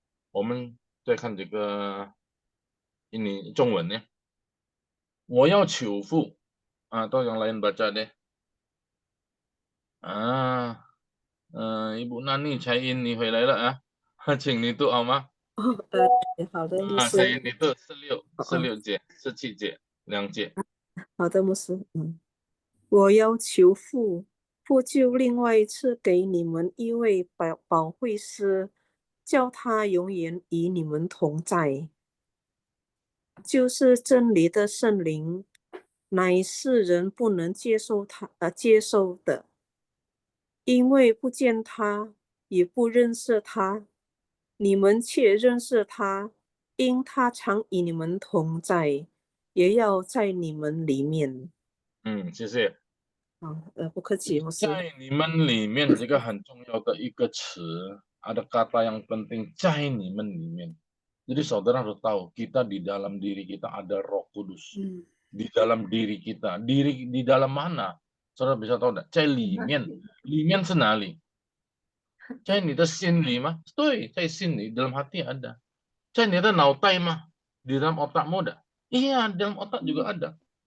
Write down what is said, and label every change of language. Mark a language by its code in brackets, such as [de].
[zh] 我们再看这个 [id] ini [zh] 中文ya. 我要求父 [id] atau yang lain baca deh. [zh] Ibu Nani Cain 你回来了啊，请你读好吗？好的，牧 Cain 师。你读16节、17节、2节。好的，牧师。我要求父，父就另外赐给你们一位保惠师，叫他永远与你们同在，就是真理的圣灵，乃世人不能接受的，因为不见他，也不认识他，你们却认识他，因他常与你们同在，也要在你们里面。谢谢。不客气，牧师。在你们里面这个很重要的一个词， [id] ada kata yang penting, [zh] 在你们里面。 [id] Jadi saudara harus tahu, kita di dalam diri kita ada Roh Kudus. Di dalam diri kita. Di dalam mana? Saudara bisa tahu enggak? [zh] 在里面，里面是哪里？在你的心里吗？对，在心里, [id] dalam hati ada. [zh] 在你的脑袋吗？ [id] Di dalam otakmu ada? Iya, di dalam otak juga ada.